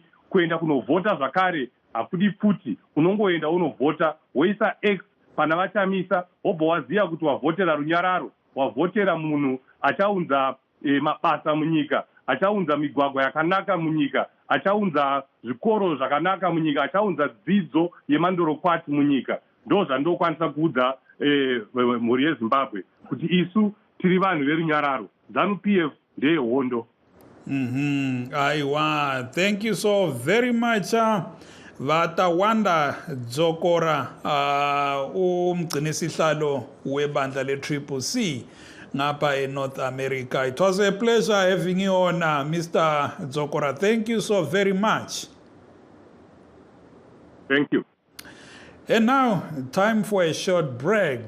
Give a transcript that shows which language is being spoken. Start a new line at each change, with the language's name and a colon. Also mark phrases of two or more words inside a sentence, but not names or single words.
Shona: Kuenda kunovhota zvakare hakudi pfuti. Unongoenda unovhota, woisa X pana Vachamisa, wobva waziva kuti wavhotera runyararo, wavhotera munhu achaunza mabasa munyika, achaunza migwagwa yakanaka munyika, achaunza zvikoro zvakanaka munyika, achaunza dzidzo yemandorokwati munyika. Ndo zvandokwanisa kuudza mhuri yeZimbabwe kuti isu tiri vanhu verunyararo. ZANU PF ndeyehondo. Aiwa,
English: thank you so very much.
North Ndebele: Vatawanda Dzokora, umgcinisihlalo webandla le-CCC ngapha eNorth America.
English: It was a pleasure having you on, Mr. Dzokora. Thank you so very much. Thank you. And now, time for a short break.